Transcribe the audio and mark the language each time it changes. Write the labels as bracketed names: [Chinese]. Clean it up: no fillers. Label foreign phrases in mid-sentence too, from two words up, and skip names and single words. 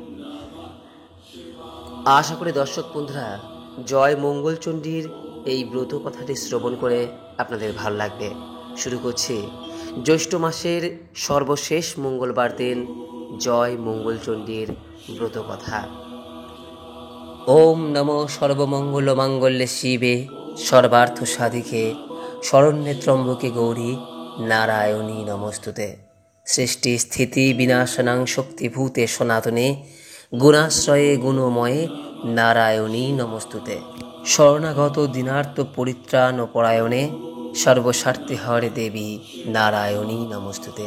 [Bangla] আশা করি দর্শক বন্ধুরা, জয় মঙ্গলচণ্ডীর এই ব্রত কথাটি শ্রবণ করে আপনাদের ভালো লাগবে। শুরু করছি জ্যৈষ্ঠ মাসের সর্বশেষ মঙ্গলবার দিন জয় মঙ্গলচণ্ডীর ব্রত কথা। [Sanskrit] ওম নমো সর্বমঙ্গল মাঙ্গল্যে শিবে সর্বার্থ সাধিকে শরণ্যে ত্রম্বকে গৌরী নারায়ণী নমস্তুতে। সৃষ্টি স্থিতি বিনাশনাং শক্তিভূতে সনাতনে গুণাশ্রয়ে গুণময়ে নারায়ণী নমস্তুতে। শরণাগত দীনার্ত পরিত্রাণ ও পরায়ণে সর্বস্বার্থে হরে দেবী নারায়ণী নমস্তুতে।